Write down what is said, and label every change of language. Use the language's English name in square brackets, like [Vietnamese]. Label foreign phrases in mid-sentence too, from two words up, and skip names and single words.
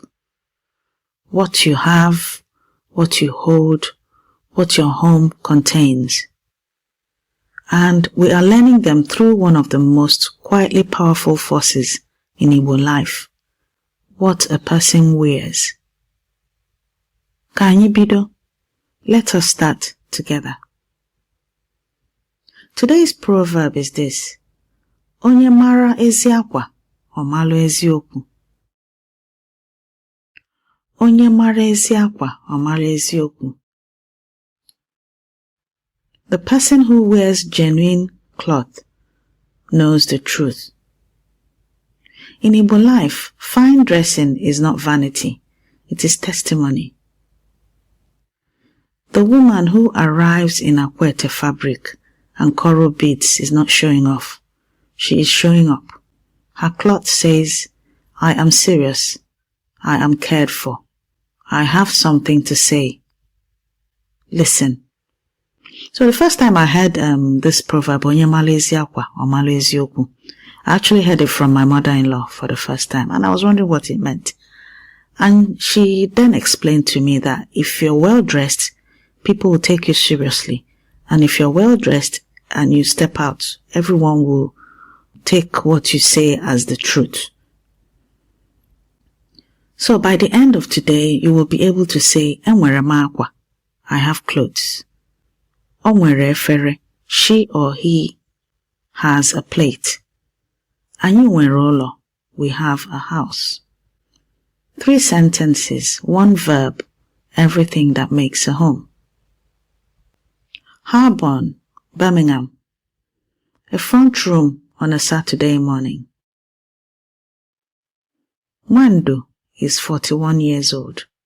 [English] What you have, what you hold, what your home contains. And we are learning them through one of the most quietly powerful forces in Igbo life. What a person wears. [Igbo] Ka anyị bido? [English] Let us start together. Today's proverb is this. [Igbo] Onye mara ezi akwa, ọ malụ eziokwu. Onye mara ezi akwa, ọ malụ eziokwu. [English] The person who wears genuine cloth knows the truth. In Igbo life, fine dressing is not vanity, it is testimony. The woman who arrives in Akwete fabric and coral beads is not showing off. She is showing up. Her cloth says, I am serious. I am cared for. I have something to say. Listen. So the first time I heard this proverb, [Igbo] Onye mara ezi akwa, ọ malụ eziokwu, [English] I actually heard it from my mother-in-law for the first time, and I was wondering what it meant. And she then explained to me that if you're well-dressed, people will take you seriously. And if you're well-dressed and you step out, everyone will take what you say as the truth. So by the end of today, you will be able to say, [Igbo] Nwere m akwa, [English] I have clothes. [Igbo] O nwere efere, [English] she or he has a plate. [Igbo] Anyị nwere ụlọ, [English] we have a house. 3 sentences, 1 verb, everything that makes a home. Harborne, Birmingham. A front room on a Saturday morning. Nwandu is 41 years old.